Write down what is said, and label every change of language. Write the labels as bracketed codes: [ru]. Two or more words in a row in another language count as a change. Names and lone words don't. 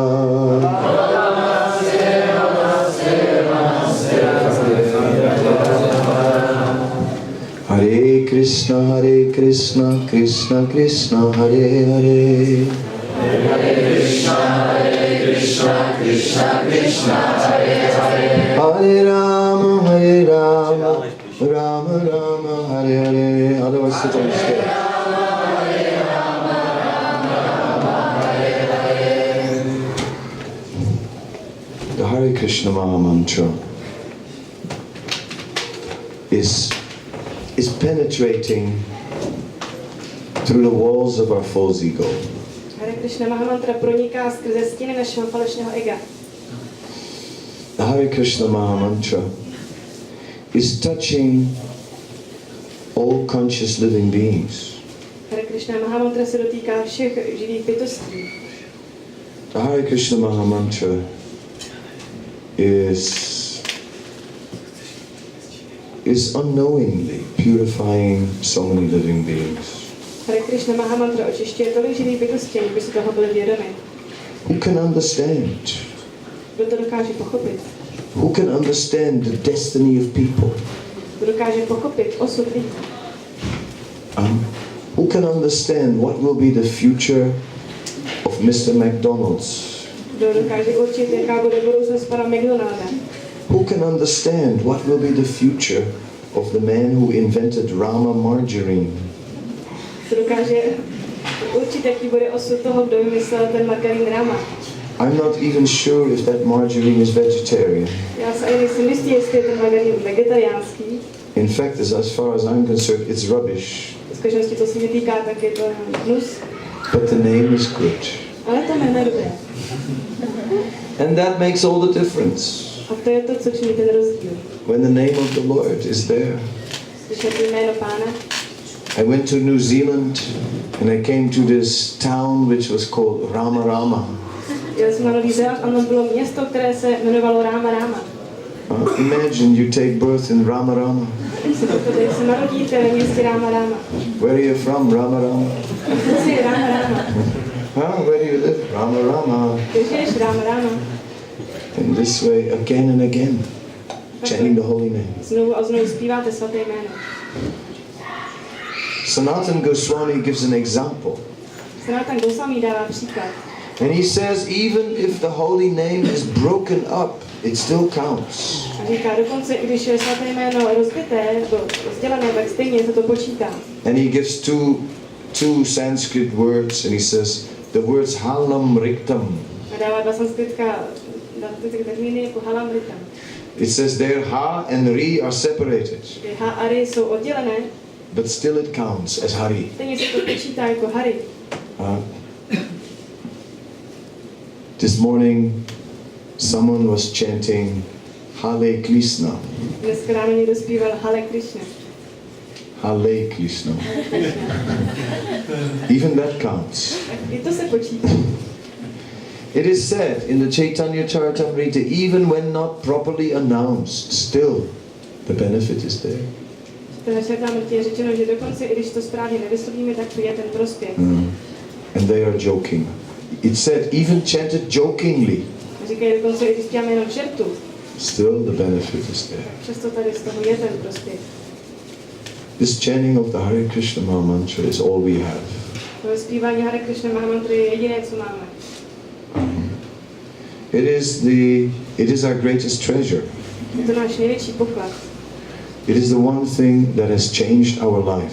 [sa] Hare Krishna, Krishna Krishna, Hare Hare. Hare Krishna, Krishna Krishna, Hare Hare. Hare Rama, Rama Rama, Hare Hare. [en] Otherwise sit on the stage. The Hare Krishna Maha Mantra is penetrating through the walls of our false ego. [cs] Hare Krishna Maha Mantra proniká skrze stěny našeho falešného ega. [en] The Hare Krishna Maha Mantra is touching all conscious living beings. [cs] Hare Krishna Maha Mantra se dotýká všech živých bytostí. [en] The Hare Krishna Maha Mantra is unknowingly purifying so many living beings. [cs] Hare Krishna Maha Mantra očišťuje tolik živých bytostí, by si toho byli vědomi. [en] Who can understand? [cs] Kdo to dokáže pochopit? [en] Who can understand the destiny of people? [cs] Kdo dokáže pochopit osud lidí? [en] Who can understand what will be the future of Mr. McDonald's? [cs] Kdo dokáže určit, jaká bude budoucnost pana McDonalda? [en] Who can understand what will be the future of the man who invented Rama margarine? [cs] Kdo dokáže určit, jaký bude osud toho, kdo vymyslel ten margarín Rama? [en] I'm not even sure if that margarine is vegetarian. [cs] Já se ani nejsem jistý, jestli je ten margarín vegetariánský. [en] In fact, as far as I'm concerned, it's rubbish. [cs] V skutečnosti to se mě týká, tak je to hnus. [en] But the name is good. [cs] Ale to jméno je dobré. [en] And that makes all the difference. [cs] A to je to, co činí ten rozdíl. [en] When the name of the Lord is there. [cs] Slyšet jméno Pána. [en] I went to New Zealand and I came to this town which was called Rama. [cs] Jel jsem na Nový Zéland a tam bylo město, které se jmenovalo Rama. [en] Imagine you take birth in Rama. [cs] Tady se narodíte ve městě Rama. [en] Where are you from? Rama. [cs] Jsi Rama. [en] Where do you live? Rama. [cs] Kde žiješ? Rama. [en] In this way, again and again, chanting the holy name. [cs] Znovu a znovu zpíváte svaté jméno. [en] Sanatana Goswami gives an example. [cs] Sanatana Goswami dává příklad. [en] And he says, even if the holy name is broken up, it still counts. [cs] A říká, dokonce i když je svaté jméno rozbité, rozdělené, tak stejně se to počítá. [en] And he gives two Sanskrit words, and he says, the words [sa] halam riktam. [cs] A dává dva sanskritka termíny jako [sa] halam riktam. [en] It says there ha and ri are separated. [cs] Ha a ri jsou oddělené, [en] but still it counts as Hari. [cs] Stejně se to počítá jako Hari. [en] This morning, someone was chanting Hare Krishna. [cs] Dneska ráno někdo zpíval Hare Krishna. Hare Krishna. [en] Even that counts. [cs] I to se počítá. [en] It is said in the Chaitanya Charitamrita, even when not properly announced, still the benefit is there. [cs] Je řečeno, že dokonce, i když to správně nevyslovíme, tak to je ten prospěch. [en] And they are joking. It said, even chanted jokingly. [cs] Říkají dokonce, i když děláme jenom čertu. [en] Still the benefit is there. [cs] Přesto tady z toho je ten prospěch. [en] This chanting of the Hare Krishna Maha Mantra is all we have. [cs] To zpívání Hare Krishna Maha Mantra je jediné, co máme. [en] It is our greatest treasure. [cs] Je to náš největší poklad. [en] It is the one thing that has changed our life.